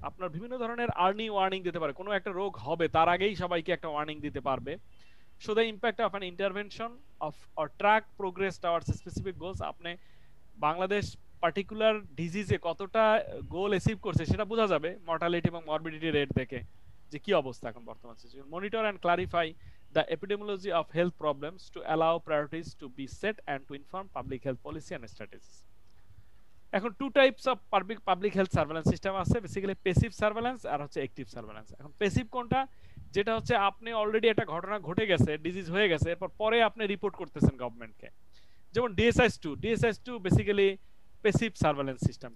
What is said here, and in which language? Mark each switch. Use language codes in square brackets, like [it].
[bn] আপনার বিভিন্ন ধরনের আর্লি ওয়ার্নিং দিতে পারে, কোনো একটা রোগ হবে তার আগেই সবাইকে একটা ওয়ার্নিং দিতে পারবে। [en] So the impact of an intervention of or track progress towards specific goals. [bn] আপনি বাংলাদেশ পার্টিকুলার ডিজিজে কতটা গোল অ্যাচিভ করছে সেটা বোঝা যাবে মর্টালিটি এবং মরবিডিটি রেট দেখে, যে কি অবস্থা এখন বর্তমান situation. [en] Monitor and clarify the epidemiology of health problems to allow priorities to be set and to inform public health policy and strategies. [bn] এখন two types of public health surveillance system আছে, basically passive surveillance আর হচ্ছে active surveillance. এখন passive কোনটা? যেটা হচ্ছে আপনি already একটা ঘটনা ঘটে গেছে, ডিজিজ হয়ে গেছে, এরপর পরে আপনি রিপোর্ট করতেছেন গভর্নমেন্টকে, যেমন DSIS2 basically passive surveillance system.